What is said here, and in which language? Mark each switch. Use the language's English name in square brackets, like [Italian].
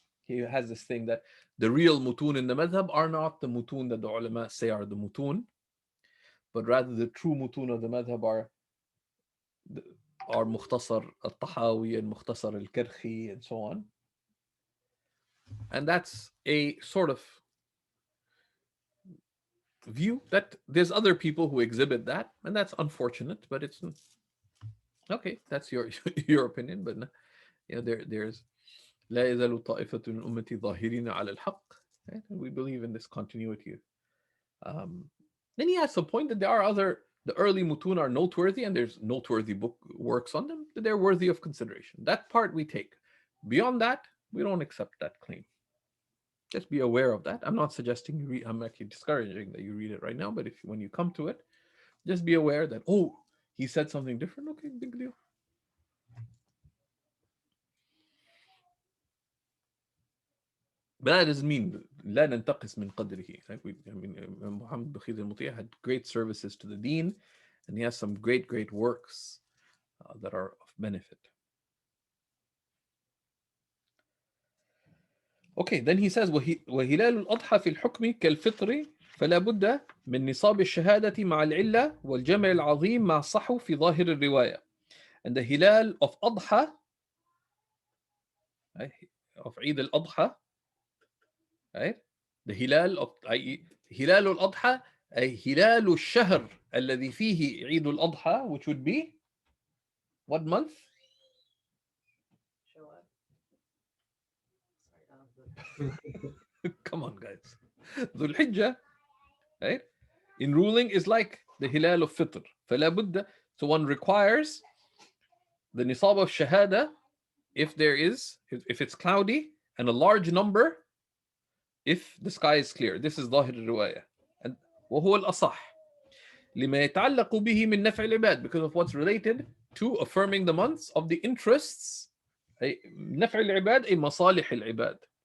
[English] He has this thing that the real mutun in the madhab are not the mutun that the ulama say are the mutun, but rather the true mutun of the madhab are Mukhtasar al-Tahawi and Mukhtasar al-Karhi and so on. And that's a sort of view that there's other people who exhibit that, and that's unfortunate, but it's okay. That's your opinion, but there's [Arabic] لا يزال طائفة من أمتي ظاهرين على الحق. [English] Right? We believe in this continuity. Then he has some point that there are the early mutun are noteworthy, and there's noteworthy works on them that they're worthy of consideration. That part we take. Beyond that, we don't accept that claim. Just be aware of that. I'm not suggesting you read. I'm actually discouraging that you read it right now. But when you come to it, just be aware that he said something different. Okay, big deal. But that doesn't mean [Arabic] لا ننتقص من قدره. [English] Like I mean, Muhammad Bakhir al-Mutiah had great services to the deen, and he has some great works that are of benefit. Okay, then he says [Arabic] وهلال الأضحى في الحكم كالفطر فلا بد من نصاب الشهادة مع العلة والجمع العظيم مع الصحو في ظاهر الرواية. [English] And the hilal of أضحى of عيد الأضحى, right? The hilal of [Arabic] هلال الأضحى أي هلال الشهر الذي فيه عيد الأضحى, [English] which would be what month? Come on, guys. [Arabic] ذو الحجة, right? [English] In ruling is like the hilal of fitr. [Arabic] فلا بد, [English] so one requires the nisab of shahada if it's cloudy, and a large number if the sky is clear. This is ظاهر الرواية. And [Arabic] وهو الأصح لما يتعلق به من نفع العباد, [English] because of what's related to affirming the months of the interests. [Arabic] نفع العباد أي مصالح العباد.